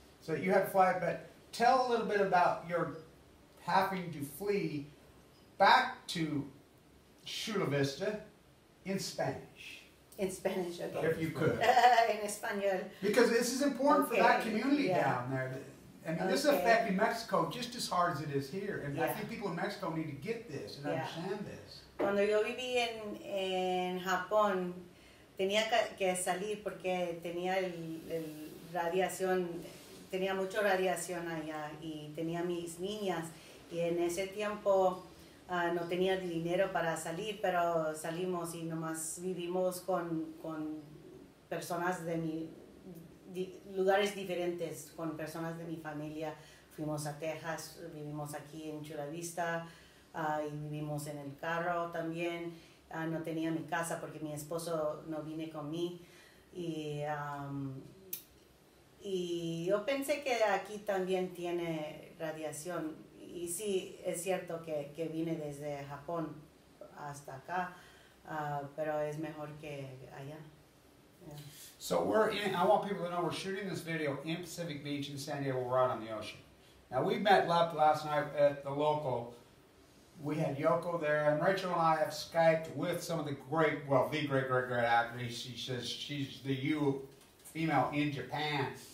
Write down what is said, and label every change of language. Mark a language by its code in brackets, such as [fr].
[en] So you had to fly, but tell a little bit about your having to flee back to Chula Vista in Spanish. In Spanish, okay. If you could. [es] En español. [en] Because this is important for that community down there. I mean, this is affecting Mexico just as hard as it is here. And I think people in Mexico need to get this and understand this. [es] Cuando yo viví en Japón, tenía que salir porque tenía radiación, tenía mucha radiación allá y tenía mis niñas. Y en ese tiempo no tenía dinero para salir, pero salimos y nomás vivimos con personas de lugares diferentes, con personas de mi familia. Fuimos a Texas, vivimos aquí en Chula Vista y vivimos en el carro también. No tenía mi casa porque mi esposo no vine conmigo. Y yo pensé que aquí también tiene radiación. Y sí, es cierto que vine desde Japón hasta acá, pero es mejor que allá. [en] Yeah. So I want people to know we're shooting this video in Pacific Beach in San Diego, right on the ocean. Now we met last night at the local. We had Yoko there, and Rachel and I have Skyped with some of the great actors. She says she's the female in Japan.